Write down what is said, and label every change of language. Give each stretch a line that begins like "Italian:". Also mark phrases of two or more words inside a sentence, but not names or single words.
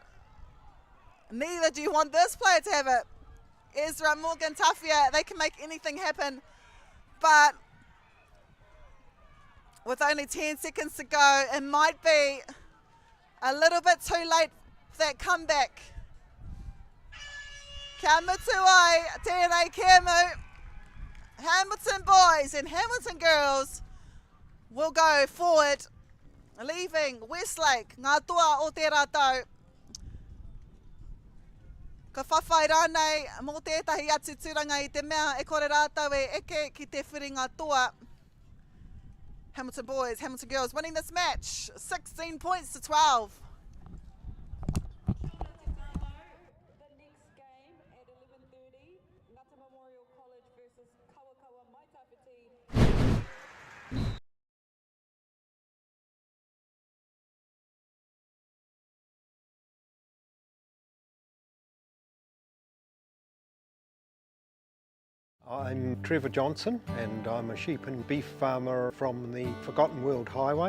English: Neither do you want this player to have it. Ezra Morgan Tawhia, they can make anything happen. But with only 10 seconds to go, it might be a little bit too late for that comeback.
Māori: Kia mutu ai, tēnei kēmu.
English: Hamilton boys and Hamilton girls will go forward, leaving Westlake,
Māori: ngā toa o te rātau. Ka whawhai rānei mō tētahi atu Tūranga I te mea e kore rātau e eke ki te whiri ngā toa.
English: Hamilton boys, Hamilton girls winning this match, 16 points to 12. The next game at 11:30, Ngata Memorial College versus Kawakawa Maitapiti. I'm Trevor Johnson and I'm a sheep and beef farmer from the Forgotten World Highway.